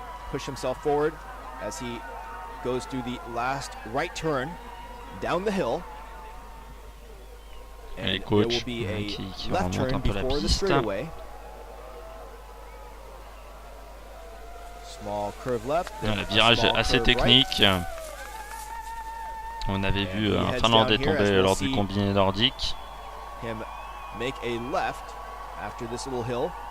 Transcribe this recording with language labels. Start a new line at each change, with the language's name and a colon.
English: Push himself forward as he goes through the last right turn down the hill. And
French: les coachs qui remontent un peu la piste.
English: Small curve left.
French: Le virage est assez technique. On avait vu un Finlandais tomber lors du combiné nordique.
English: Him make a left after this little hill.